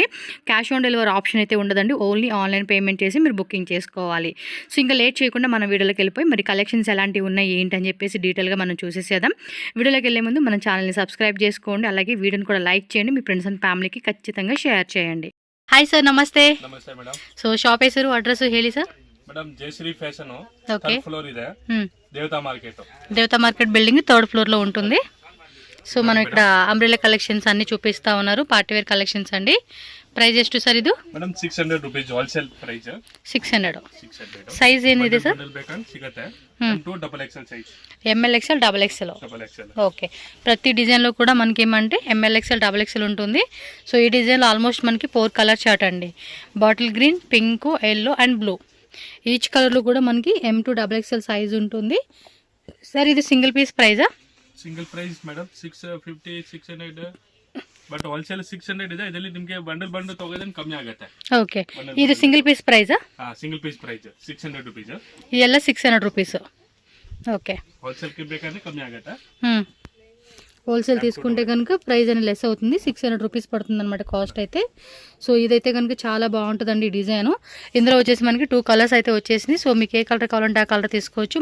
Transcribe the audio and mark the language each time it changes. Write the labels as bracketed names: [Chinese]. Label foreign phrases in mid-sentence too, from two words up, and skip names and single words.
[English] cash on delivery option [Telugu] అయితే ఉండదండి. [English] only online payment [Telugu] చేసి మీరు బుకింగ్ చేసుకోవాలి. సో ఇంకా లేట్ చేయకుండా మన వీడియోలోకి వెళ్ళిపోయి మరి కలెక్షన్స్ ఎలాంటివి ఉన్నాయి ఏంటని చెప్పేసి డీటెయిల్గా మనం చూసేసేద్దాం. వీడియోలోకి వెళ్ళే ముందు మన ఛానల్ని సబ్స్క్రైబ్ చేసుకోండి. అలాగే వీడియోని కూడా లైక్ చేయండి. మీ [English] friends and family [Telugu] ఖచ్చితంగా షేర్ చేయండి. [English] hi sir, [Kannada] ನಮಸ್ತೆ. ನಮಸ್ತೆ ಮೇಡಮ್. [English] so shop [Kannada] ಹೆಸರು ಅಡ್ರೆಸ್ ಹೇಳಿ ಸರ್. ಮೇಡಮ್ ಜಯಶ್ರೀ ಫ್ಯಾಷನ್ [Telugu] ఓకే. ఫ్లోర్ ಇದೆ, దేవతా మార్కెట్. దేవతా మార్కెట్ బిల్డింగ్ [English] third floor [Telugu] ఉంటుంది. సో మనం ఇక్కడ [English] umbrella collections [Telugu] అన్ని చూపిస్తా ఉన్నారు. [English] partywear collections [Telugu] అండి. ప్రైస్ [Kannada] ಎಷ್ಟು ಸರ್ ಇದು? ಮೇಡಮ್ 600 [English] rupees wholesale price. [Kannada] 600. ಸೈಜ್ ಏನಿದೆ ಸರ್? ಸಿಗುತ್ತೆ. 2 [English] double XL size. ML XL, double XL. Okay. [Telugu] ప్రతి డిజైన్లో కూడా మనకి ఏమంటే [English] ML XL, double XL [Telugu] ఉంటుంది. సో ఈ డిజైన్లో ఆల్మోస్ట్ మనకి 4 [English] colour chart [Telugu] అండి. [English] bottle green, pink, yellow and blue. each colour [Telugu] కూడా మనకి M2 [English] double XL size [Telugu] ఉంటుంది. సార్ ఇది [English] single piece price? single price madam [Kannada] 650 600, [English] but wholesale [Kannada] 600 ಇದೆ. ಇದರಲ್ಲಿ ನಿಮಗೆ ಬಂಡಲ್ ತಗೋದ್ರೆ ಕಮ್ಮಿ ಆಗುತ್ತೆ. [Telugu] ಓಕೆ. ಇದು [English] single piece price? single piece price [Kannada] 600 ರೂಪೀಸ್. ಇದೆಲ್ಲ 600 [English] rupees. Okay. [Kannada] ಹೋಲ್ಸೇಲ್ కి ಬೇಕಾದ್ರೆ కಮ್ಮಿ ಆಗುತ್ತೆ. [Telugu] హోల్సేల్ తీసుకుంటే కనుక ప్రైస్ అనేది లెస్ అవుతుంది. 600 రూపీస్ పడుతుంది అనమాట కాస్ట్ అయితే. సో ఇదైతే కనుక చాలా బాగుంటుందండి ఈ డిజైన్. ఇందులో వచ్చేసి మనకి 2 కలర్స్ అయితే వచ్చేసింది. సో మీకు ఏ కలర్ కావాలంటే ఆ కలర్ తీసుకోవచ్చు.